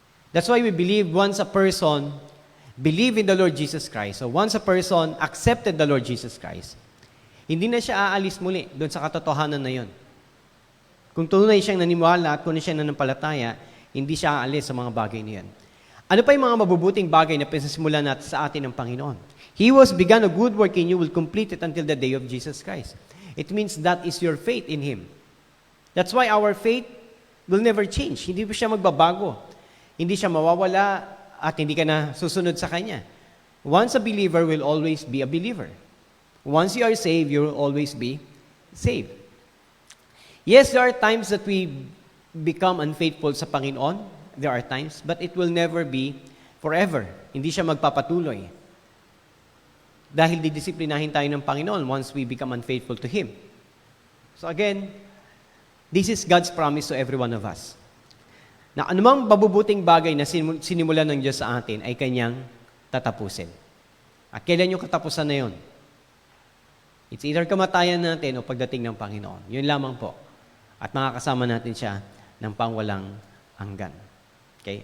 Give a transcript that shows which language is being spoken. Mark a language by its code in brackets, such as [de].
[en] That's why we believe once a person believe in the Lord Jesus Christ, so once a person accepted the Lord Jesus Christ, [tl] hindi na siya aalis muli doon sa katotohanan na yon. Kung tunay siyang naniniwala at kung siyang nanampalataya, hindi siya aalis sa mga bagay na yan. Ano pa yung mga mabubuting bagay na pinasimulan natin sa atin ng Panginoon? [en] He who has begun a good work in you will complete it until the day of Jesus Christ. It means that is your faith in Him. That's why our faith will never change. [tl] Hindi siya magbabago. Hindi siya mawawala at hindi ka na susunod sa Kanya. [en] Once a believer will always be a believer. Once you are saved, you will always be saved. Yes, there are times that we become unfaithful sa Panginoon. There are times, but it will never be forever. [tl] Hindi siya magpapatuloy. Dahil didisiplinahin tayo ng Panginoon [en] once we become unfaithful to Him. So again, this is God's promise to every one of us. [tl] Na anumang mabubuting bagay na sinimulan ng Diyos sa atin ay Kanyang tatapusin. At kailan yung katapusan na yun? [en] It's either [tl] kamatayan natin o pagdating ng Panginoon. Yun lamang po. At makakasama natin siya ng pangwalang hanggan. Okay?